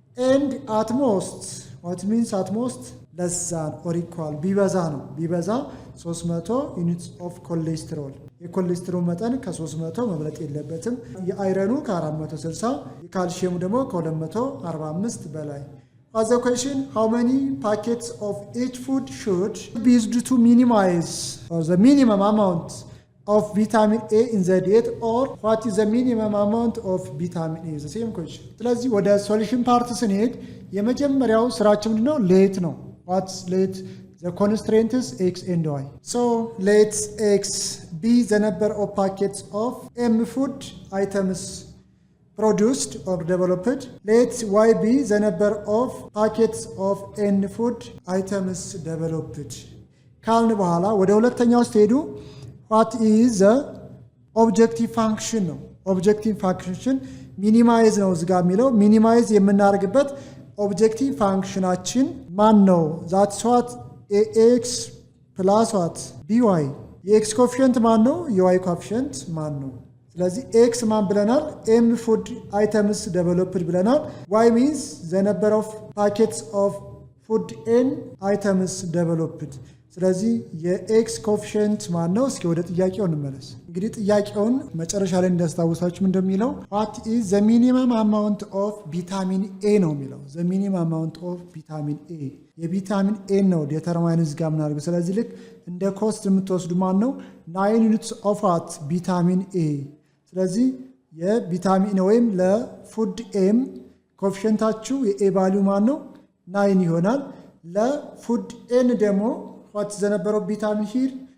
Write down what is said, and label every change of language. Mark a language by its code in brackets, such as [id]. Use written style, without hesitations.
[en] and at most what means at most less than or equal [am] ቢበዛ ነው። ቢበዛ [en] 300 units of cholesterol [am] የኮሌስትሮል መጠን ከ300 መብለጥ የለበትም። የአይረኑ ከ460 የካልሲየሙ ደግሞ ከ245 በላይ። [en] as a question how many packets of each food should be used to minimize or the minimum amount of vitamin A in the diet or what is the minimum amount of vitamin A? the same question። [am] ስለዚህ ወደ ሶሉሽን ፓርት ስንሄድ የመጀመሪያው ስራችን ምንድነው? ሌት ነው። [en] what's late? the constraint is x and y. so let x be the number of packets of M food items produced or developed. let y be the number of packets of N food items developed [am] ካልን በኋላ ወደ ሁለተኛው ስትሄዱ [en] what is the objective function [am] ነው። objective function minimize ነው እዚህ ጋር የሚለው minimize የምናደርግበት objective functionአችን ማን ነው? [en] that's what ax plus what by [am] የx coefficient ማን ነው? የy coefficient ማን ነው? ስለዚህ x ማን ብለናል? [en] M food items developed ብለናል። y means the number of packets of food N items developed። [am] ስለዚህ የኤክስ ኮኤፊሺየንት ማን ነው? እስኪ ወደ ጥያቄው እንመለስ። እንግዲህ ጥያቄውን መጨረሻ ላይ እንደስታውሳችሁ እንደሚለው [en] what is the minimum amount of vitamin A [am] ነው የሚለው። the minimum amount of vitamin A የቪታሚን ኤ ነው ዲተርማይን እዚህ ጋር ምናደርገው። ስለዚህ ልክ እንደ ኮስት የምትወስዱ ማን ነው? 9 units of what vitamin A። ስለዚህ የቪታሚን ወይም ለፉድ ኤም ኮኤፊሺየንታችሁ የኤ ቫልዩ ማን ነው? 9 ይሆናል። ለፉድ ኤን ደግሞ [en] what is the number of vitamin here?